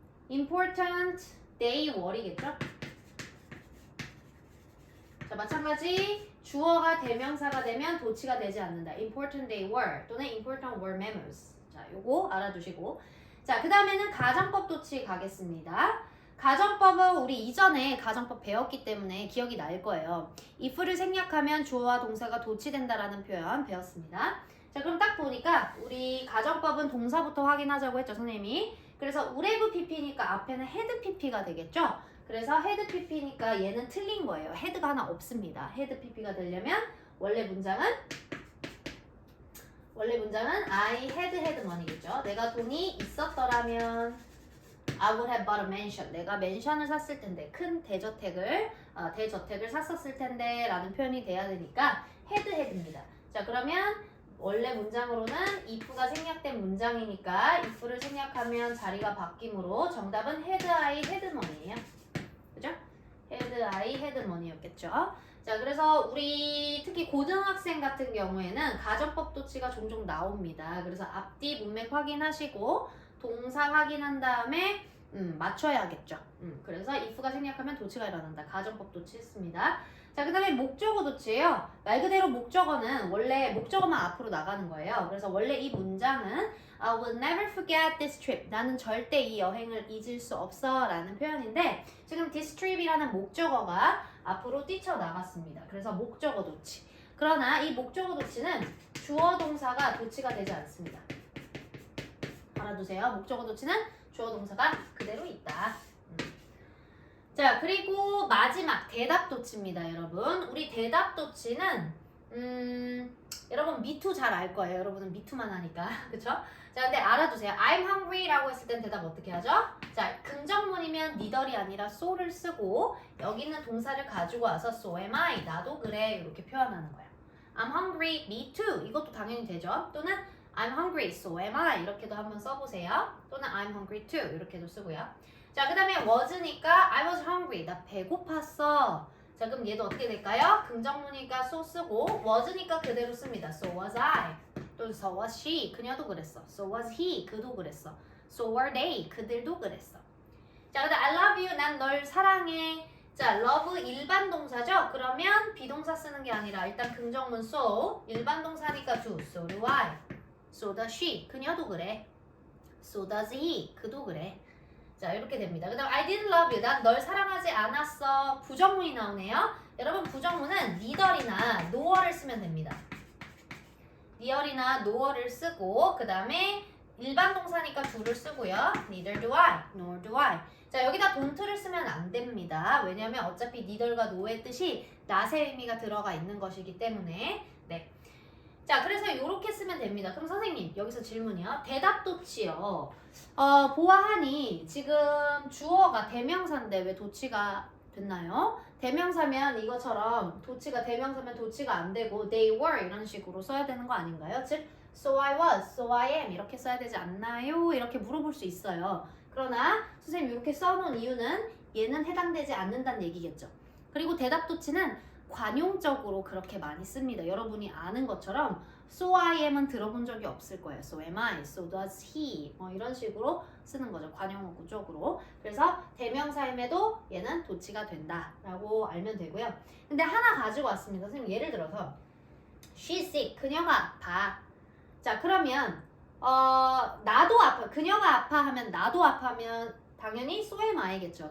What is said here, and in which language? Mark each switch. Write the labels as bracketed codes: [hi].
[en] important they were [ko] 이겠죠? 자, 마찬가지 주어가 대명사가 되면 도치가 되지 않는다. [en] important they were [ko] 또는 [en] important were memos. [ko] 자, 요거 알아두시고. 자, 그 다음에는 가정법 도치 가겠습니다. 가정법은 우리 이전에 가정법 배웠기 때문에 기억이 날 거예요. if를 생략하면 주어와 동사가 도치된다라는 표현 배웠습니다. 자, 그럼 딱 보니까 우리 가정법은 동사부터 확인하자고 했죠, 선생님이. 그래서 우레브 PP니까 앞에는 헤드 PP가 되겠죠? 그래서 헤드 PP니까 얘는 틀린 거예요. 헤드가 하나 없습니다. 헤드 PP가 되려면 원래 문장은 [en] I had money [ko] 겠죠. 내가 돈이 있었더라면 [en] I would have bought a mansion. [ko] 내가 맨션을 샀을 텐데 큰 대저택을 샀었을 텐데 라는 표현이 돼야 되니까 had입니다. 자, 그러면 원래 문장으로는 if가 생략된 문장이니까 if를 생략하면 자리가 바뀌므로 정답은 [en] had I had money [ko] 예요. 그죠? [en] had I had money였겠죠. [ko] 자, 그래서 우리 특히 고등학생 같은 경우에는 가정법 도치가 종종 나옵니다. 그래서 앞뒤 문맥 확인하시고 동사 확인한 다음에 맞춰야겠죠. 그래서 if가 생략하면 도치가 일어난다. 가정법 도치 했습니다. 자, 그 다음에 목적어 도치예요. 말 그대로 목적어는 원래 목적어만 앞으로 나가는 거예요. 그래서 원래 이 문장은 [en] I will never forget this trip. [ko] 나는 절대 이 여행을 잊을 수 없어 라는 표현인데 지금 this trip이라는 목적어가 앞으로 뛰쳐나갔습니다. 그래서 목적어 도치. 그러나 이 목적어 도치는 주어 동사가 도치가 되지 않습니다. 알아두세요. 목적어 도치는 주어 동사가 그대로 있다. 자, 그리고 마지막 대답 도치입니다, 여러분. 우리 대답 도치는 여러분 미투 잘 알 거예요. 여러분은 미투만 하니까. 그쵸? 자, 근데 알아두세요. [en] I'm hungry [ko] 라고 했을 땐 대답 어떻게 하죠? 자, 긍정문이면 neither이 아니라 so를 쓰고 여기 있는 동사를 가지고 와서 [en] so am I, [ko] 나도 그래 이렇게 표현하는 거예요. [en] I'm hungry, me too [ko] 이것도 당연히 되죠. 또는 [en] I'm hungry, so am I [ko] 이렇게도 한번 써보세요. 또는 [en] I'm hungry too [ko] 이렇게도 쓰고요. 자, 그 다음에 was니까 [en] I was hungry, [ko] 나 배고팠어. 자, 그럼 얘도 어떻게 될까요? 긍정문이니까 so 쓰고 was니까 그대로 씁니다. [en] So was I. [ko] 또 [en] so was she, [ko] 그녀도 그랬어. [en] So was he, [ko] 그도 그랬어. [en] So were they, [ko] 그들도 그랬어. 자, 근데 [en] I love you, [ko] 난 널 사랑해. 자, love 일반 동사죠? 그러면 비동사 쓰는 게 아니라 일단 긍정문 so, 일반 동사니까 do, [en] so do I. So does she, [ko] 그녀도 그래. [en] So does he, [ko] 그도 그래. 자, 이렇게 됩니다. 그 다음 [en] I didn't love you, [ko] 난 널 사랑하지 않았어. 부정문이 나오네요. 여러분 부정문은 neither이나 nor를 쓰면 됩니다. neither이나 nor를 쓰고 그 다음에 일반 동사니까 do를 쓰고요. [en] neither do I, nor do I. [ko] 자, 여기다 don't를 쓰면 안 됩니다. 왜냐하면 어차피 neither과 no의 뜻이 not의 의미가 들어가 있는 것이기 때문에. 네. 자, 그래서 이렇게 쓰면 됩니다. 그럼 선생님 여기서 질문이요. 대답 도치요. 보아하니 지금 주어가 대명사인데 왜 도치가 됐나요? 대명사면 이것처럼 도치가 대명사면 도치가 안 되고 they were 이런 식으로 써야 되는 거 아닌가요? [en] 즉 so I was, so I am [ko] 이렇게 써야 되지 않나요? 이렇게 물어볼 수 있어요. 그러나 선생님 이렇게 써놓은 이유는 얘는 해당되지 않는다는 얘기겠죠. 그리고 대답 도치는 관용적으로 그렇게 많이 씁니다. 여러분이 아는 것처럼 [en] so I am [ko] 은 들어본 적이 없을 거예요. [en] so am I, so does he [ko] 뭐 이런 식으로 쓰는 거죠. 관용어구적으로. 그래서 대명사임에도 얘는 도치가 된다라고 알면 되고요. 근데 하나 가지고 왔습니다. 선생님 예를 들어서 [en] she's sick, [ko] 그녀가 아파. 자 그러면 나도 아파, 그녀가 아파하면 나도 아파하면 당연히 [en] so am I [ko] 겠죠.